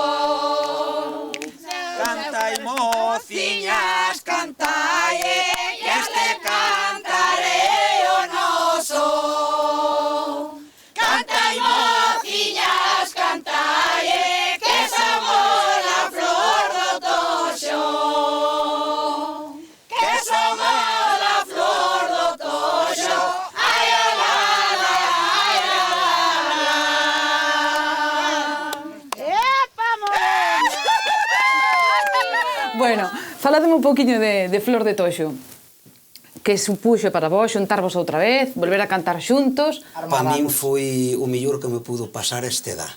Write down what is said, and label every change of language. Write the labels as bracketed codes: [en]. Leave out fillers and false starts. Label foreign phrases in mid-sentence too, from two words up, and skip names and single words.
[gl] Canta y mociñas, Cantalle, y este cantaré onoso. Canta y mociñas, cantalle, que somos la flor do toxo. Que somos la flor do toxo. Ai, a la, ai, a la. Epa, morena. Bueno, falademe un poquinho de Flor de Toxo. Que supuxo para vos xuntarvos outra vez, volver a cantar xuntos? Para min foi o mellor que me pudo pasar esta edad.